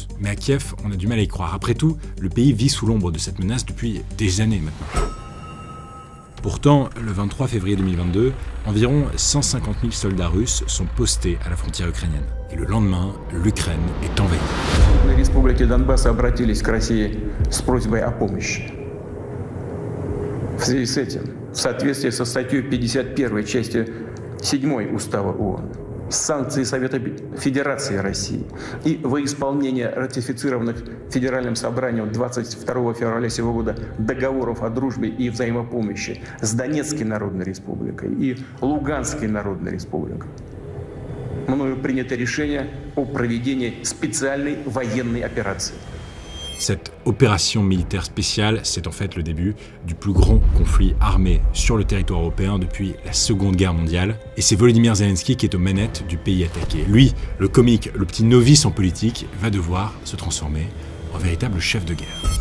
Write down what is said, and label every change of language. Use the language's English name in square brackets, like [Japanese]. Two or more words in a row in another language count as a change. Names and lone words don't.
[French] Mais à Kiev, on a du mal à y croire. Après tout, le pays vit sous l'ombre de cette menace depuis des années maintenant. Pourtant, le 23 février 2022, environ 150 000 soldats russes sont postés à la frontière ukrainienne. Et le lendemain, l'Ukraine est envahie. Les républiques Donbass [Russian] обратились к России с просьбой о помощи. В связи с этим, в соответствии со статьей 51 части 7 Устава ООН, санкции Совета Федерации России и во исполнение ратифицированных Федеральным собранием 22 февраля сего года договоров о дружбе и взаимопомощи с Донецкой Народной Республикой и Луганской Народной Республикой, мною принято решение о проведении специальной военной операции. [French] Cette opération militaire spéciale, c'est en fait le début du plus grand conflit armé sur le territoire européen depuis la Seconde Guerre mondiale. Et c'est Volodymyr Zelensky qui est aux manettes du pays attaqué. Lui, le comique, le petit novice en politique, va devoir se transformer en véritable chef de guerre.